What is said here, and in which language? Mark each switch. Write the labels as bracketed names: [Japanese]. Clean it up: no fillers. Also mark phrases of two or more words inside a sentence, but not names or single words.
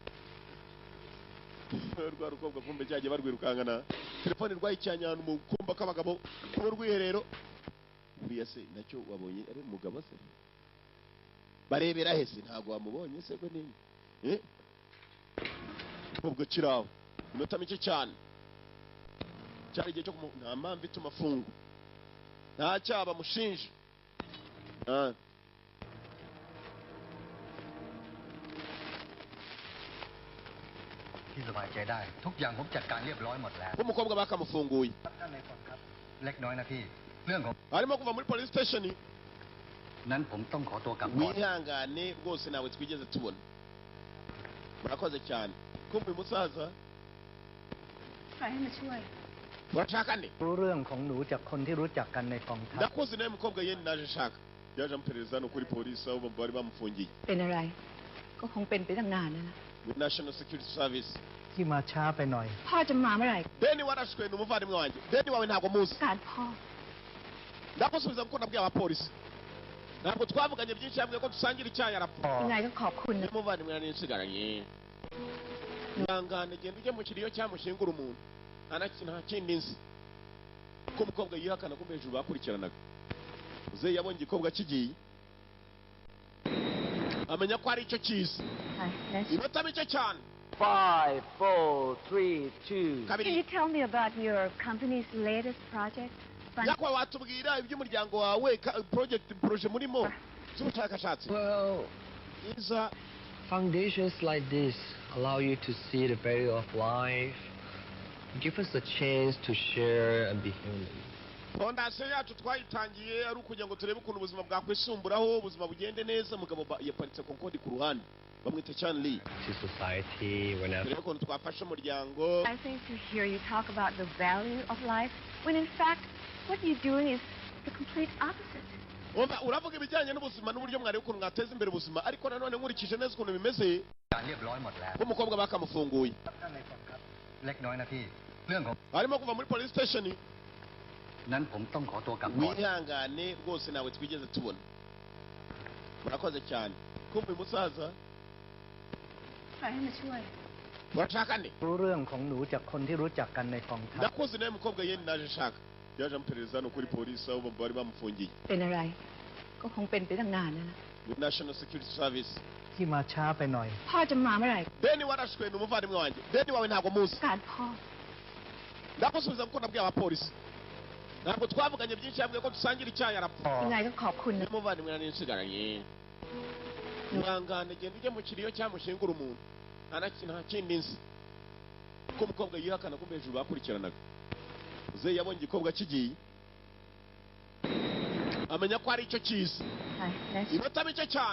[Kinyarwanda] rwa rukobwa kumbe cyagiye barwirukangana telefoni rwayicanye ahantu mu kumba k'abagabo ku rwiherero buriya se nacyo wabonye ari umugabo se barebera hese ntabwo wamubonye se ko nini ubwo kiraho iminota mike cyane cyari igihe cyo nta mpamvu ituma afunga nta cyaha bamushinja [Thai] ที่สบายใจได้ทุกอย่างผมจัดการเรียบร้อยหมดแล้ว [Kinyarwanda] umukobwa bakamufunguye [Thai] ท่านในก่อนครับเล็กน้อยนะพี่เรื่องของ [Kinyarwanda] arimo kuva muri [English] police station [Thai] นั้นผมต้องขอตัวกลับก่อน [Kinyarwanda] wihangane rwose nawe twigeze tubona murakoze cyane kumva uyu musaza [Thai] ใครให้มาช่วย [Kinyarwanda] urashaka nde [Thai] รู้เรื่องของหนูจากคนที่รู้จักกันในกองทัพ [Kinyarwanda] ndakuzi nawe mukobwa ye naje nshaka yaje amuperereza hano kuri polisi aho bari bamufungiye [Thai] เป็นอะไร ก็คงเป็นไปตั้งนานแล้วล่ะ [English] with national security service [Thai] ที่มาช้าไปหน่อย พ่อจะมาเมื่อไหร่ [Kinyarwanda] beni warashwe ni umuvandimwe wanjye beni wawe ntabwo muzi [Thai] การพ่อ [Kinyarwanda] ndagusubiza kuko nabwiye abapolisi ntabwo twavuganye byinshi yambwiye ko dusangira icyayi arapfa [Thai] ยังไงก็ขอบคุณนะ [Kinyarwanda] umuvandimwe nari nsigaranye ihangane genda ujye mu kiriyo cyamushingura umuntu nta kindi nzi kuko umukobwa yihakana ko hejuru bakurikiranaga uzeyi yabonye igikobwa kigiye amenya ko ari icyo cyiza inota mike cyane [English] 5, 4, 3, 2. Can you tell me about your company's latest project? [Kinyarwanda] nyakwa watubwira iby'umuryango wawe proje murimo z'ubushakashatsi [English] Well, [Kinyarwanda] iza [English] foundations like this allow you to see the value of life, give us a chance to share and be human. [Kinyarwanda] fondasiyo yacu twayitangiye ari ukugira ngo turebe ukuntu ubuzima bwakwisumburaho ubuzima bugende neza. Umugabo yaparitse konkodi ku ruhande bamwita Chanley. [English] To society whenever. [Kinyarwanda] Turebe ukuntu twafasha umuryango. [English] I think to hear you talk about the value of life, when in fact, what you're doing is the complete opposite. [Kinyarwanda] Uravuga ibijyanye n'ubuzima n'uburyo mwari ukuntu mwateza imbere ubuzima, ariko nanone nkurikije neza ukuntu bimeze. [Thai] การเรียบร้อยหมดแล้ว [Kinyarwanda] umukobwa bakamufunguye [Thai] เล็กน้อยนะพี่เรื่องของ [Kinyarwanda] arimo kuva muri [English] police station [Thai] นั้นผมต้องขอตัวกลับก่อน [Kinyarwanda] wihangane rwose nawe twigeze tubona. Murakoze cyane. Kumva uyu musaza [Thai] ใครให้มาช่วย [Kinyarwanda] urashaka nde [Thai] รู้เรื่องของหนูจากคนที่รู้จักกันในกองทัพ [Kinyarwanda] ndakuzi nawe mukobwa yeni naje shaka yaje amuperereza hano kuri polisi aho bari bamufungiye [Thai] เป็นอะไร ก็คงเป็นไปตั้งนานแล้วนะ [English] with National Security Service [Thai] ที่มาช้าไปหน่อย พ่อจะมาเมื่อไหร่ [Kinyarwanda] Beni warashwe ni umuvandimwe wanjye. Beni wawe ntabwo muzi [Thai] การพ่อ [Kinyarwanda] ndakusubiza kuko nabwiye abapolisi ntabwo twavuganye byinshi yabwiye ko dusangira icyayi arapfa [Thai] ยังไงก็ขอบคุณนะ [Kinyarwanda] umuvandimwe nari nsigaranye mwangane genda ujye mu kiriyo cyamushingura umuntu nta kindi nzi ko umukobwa yihakana ko hejuru bakurikiranaga uze yabonye igikobwa kigiye amenya ko ari icyo cyiza inota bike cyane